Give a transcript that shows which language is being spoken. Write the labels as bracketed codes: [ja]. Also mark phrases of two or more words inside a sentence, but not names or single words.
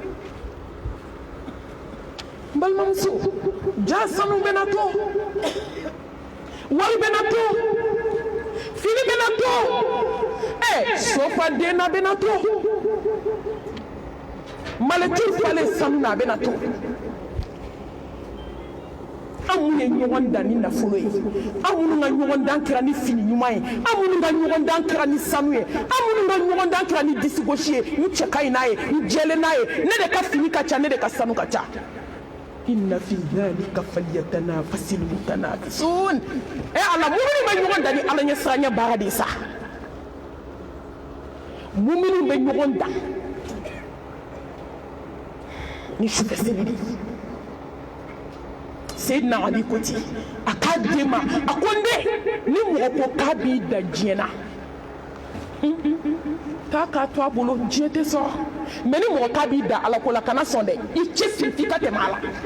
[bm] balimamuso ja sanu bɛna to wari bɛna to fini bɛna to sofaden na bɛna to malɛti falen sanu na a bɛna to an minnu ye ɲɔgɔn dan ni nafolo ye an minnu ka ɲɔgɔn dan kɛra ni fini ɲuman ye an minnu ka ɲɔgɔn dan kɛra ni sanu ye an minnu ka ɲɔgɔn dan kɛra ni disigosi ye n cɛ ka ɲi n'a ye n jɛlen n'a ye ne de ka fini ka ca ne de ka sanu ka ca [ar] إن في ذلك فليتنافس المتنافسون [bm] ala mumini bɛ ɲɔgɔn dan ni ala ɲɛ siranya baara de sa mumini bɛ ɲɔgɔn dan ni sufɛ seli de Seydina Ali ko ten a k'a den ma a ko n den ni mɔgɔ ko k'a b'i da diɲɛ na k'a k'a to a bolo diɲɛ tɛ sɔrɔ mais ni mɔgɔ k'a b'i da ala ko la kana sɔn dɛ i cɛsiri f'i ka tɛmɛ a la